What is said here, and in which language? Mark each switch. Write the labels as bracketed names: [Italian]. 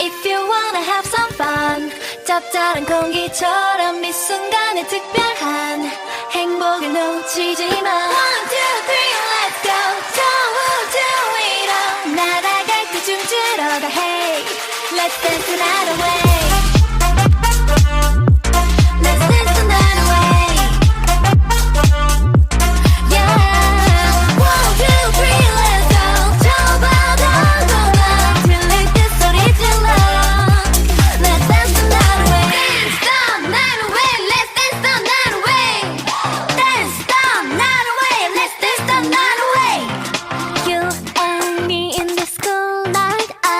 [English] If you wanna have some fun. [Korean] 짭짤한 공기처럼 이 순간의 특별한 행복을 놓치지 마. [English] One, two, three, let's go. [Korean] 저 우주 위로 날아갈 때 춤추러 가. [English] Hey, let's dance the night away. Let's dance the night away. Yeah. One, two, three, let's go. [Korean] 저 바다 건너 들릴 때 소리 질러. [English] Let's dance the night away. Dance the night away. Let's dance the night away. Dance the night away. Let's dance the night away. You and me in this cool night.